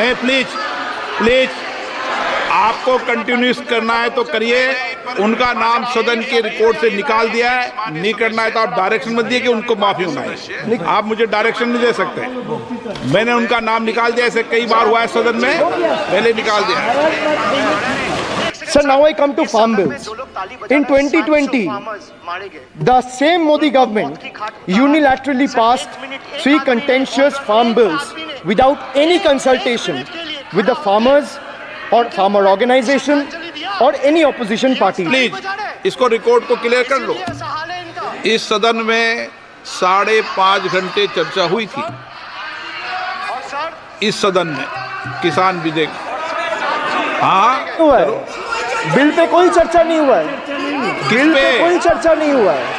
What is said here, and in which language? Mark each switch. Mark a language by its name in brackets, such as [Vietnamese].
[Hindi] नहीं, please please, आपको continuous करना है तो करिए। उनका नाम सदन के रिकॉर्ड से निकाल दिया है, नहीं करना है तो आप डायरेक्शन मत दिए कि उनको माफी होना है। आप मुझे डायरेक्शन नहीं दे सकते। मैंने उनका नाम निकाल दिया, ऐसे कई बार हुआ है सदन में, मैंने निकाल दिया है। [English] Sir, now I come to farm bills. In 2020, the same Modi government unilaterally passed 3 contentious farm bills without any consultation with the farmers or farmer organization or any opposition party. [Hindi] Please इसको record को clear कर लो। इस सदन में 5.5 घंटे चर्चा हुई थी इस सदन में किसान विधेयक। हाँ, हुआ है बिल पे कोई चर्चा नहीं हुआ है, बिल पे कोई चर्चा नहीं हुआ है